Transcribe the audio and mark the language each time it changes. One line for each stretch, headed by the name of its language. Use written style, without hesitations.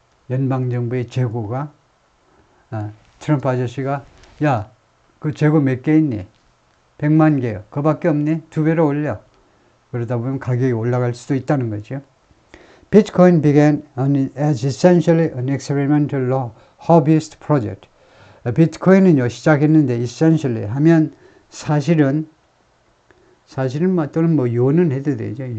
Korean: 연방정부의 재고가 트럼프 아저씨가 야, 그 재고 몇 개 있니? 100만 개요. 그거밖에 없니? 2배로 올려. 그러다 보면 가격이 올라갈 수도 있다는 거죠.
English: Bitcoin began as essentially an experimental hobbyist project.
Korean: 비트코인은요 시작했는데 essentially 하면 사실은 또는 요는 해도 되죠.